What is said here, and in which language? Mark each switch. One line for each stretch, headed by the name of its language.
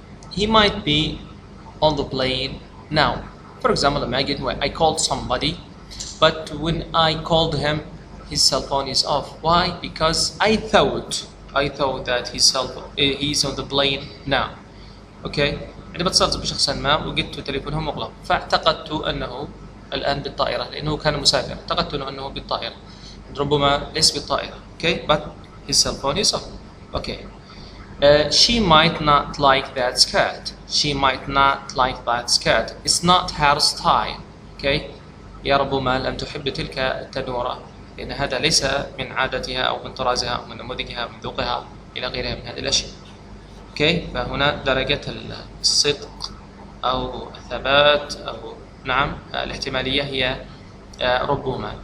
English: He might be on the plane now. For example, imagine when I called somebody, but when I called him, his cell phone is off. Why? Because I thought that he's on the plane now.
Arabic: Okay, عندما اتصلت بشخص ما وجدت تليفونه مغلق فاعتقدت أنه الآن بالطائرة لأنه كان مسافر، اعتقدت أنه بالطائرة، ربما ليس بالطائرة.
English: Okay, but his cell phone is on. Okay. She might not like that skirt. She might not like that skirt. It's not her style. Okay.
Arabic: يا ربما لم تحب تلك التنورة لأن هذا ليس من عادتها أو من طرازها أو من نموذجها أو من ذوقها إلى غيرها من هذه الأشياء.
English: Okay.
Arabic: فهنا درجة الصدق أو الثبات أو نعم الاحتمالية هي ربما.